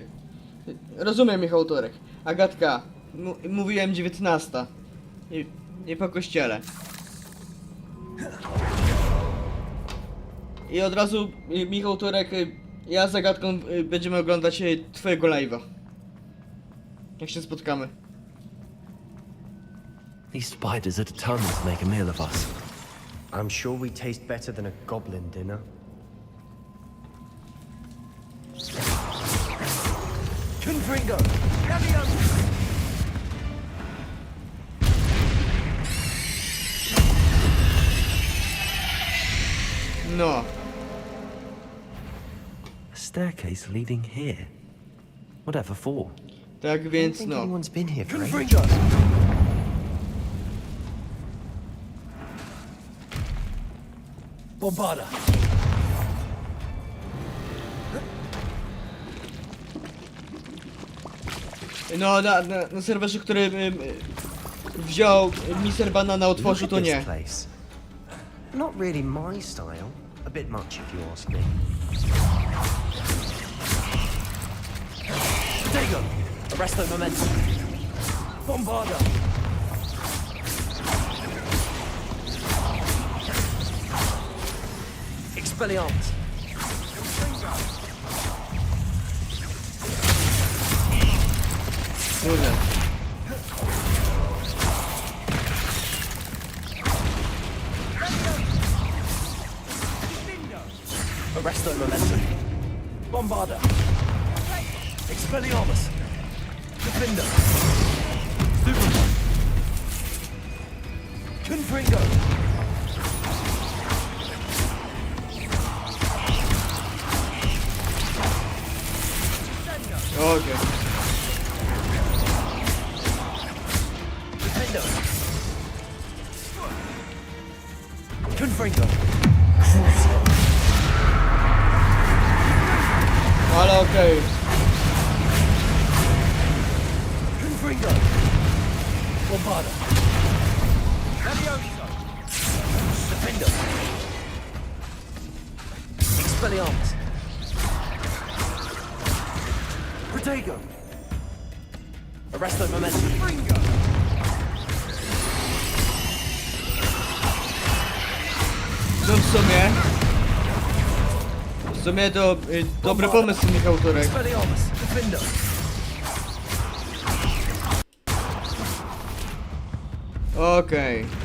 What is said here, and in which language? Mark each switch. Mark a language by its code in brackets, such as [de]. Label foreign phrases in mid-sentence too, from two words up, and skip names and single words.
[pl] Rozumiem, Michał Turek. Agatka, mówiłem 19. Nie po kościele. I od razu, Michał Turek, ja z Agatką będziemy oglądać twojego live'a. Jak się spotkamy. [en] These spiders are determined to make a meal of us. I'm sure we taste better than a goblin dinner. Confringo! [pl] No. [en] A staircase leading here. Whatever for? [pl] Tak więc no. [en] Anyone's been here for Confringo! Bombada! [pl] No, na serwerze, który wziął Mr. Banana, otworzył, to nie. [en] Not really my style. A bit much if you ask me. Dago! Arresto momentum! Bombada! Expelliarmus! [pl] Kurde. [en] Arresto momentum! Bombada! Expelliarmus! Defender! Superman! Confringo! [pl] Okej. [en] Defender! Confringo! [pl] Ale okej. [en] Confringo! Bombada! Defender! Expelliarmus! Protego! Arresto momentum! [pl] No w sumie to dobry pomysł, Michał Turek. [en] Expelliarmus! Defender! [pl] Okej.